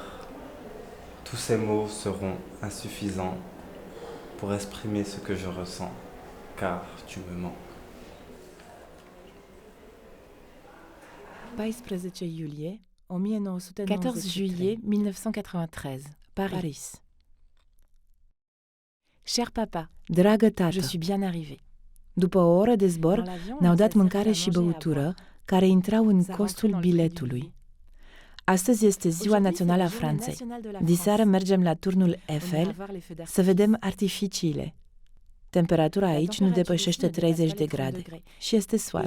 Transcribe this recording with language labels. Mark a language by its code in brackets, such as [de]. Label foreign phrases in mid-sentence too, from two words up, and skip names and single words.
[fr] Tous ces mots seront insuffisants pour exprimer ce que je ressens, car tu me manques. 14 juillet 1993, Paris. Cher papa, [ro] dragă tată, [fr] je suis bien arrivé. [ro] După o oră de zbor, ne-au dat mâncare și băutură, care intrau în costul biletului. Astăzi este Ziua Națională a Franței. Diseară mergem la turnul Eiffel să vedem artificiile. Temperatura aici nu depășește 30 de grade și este soare.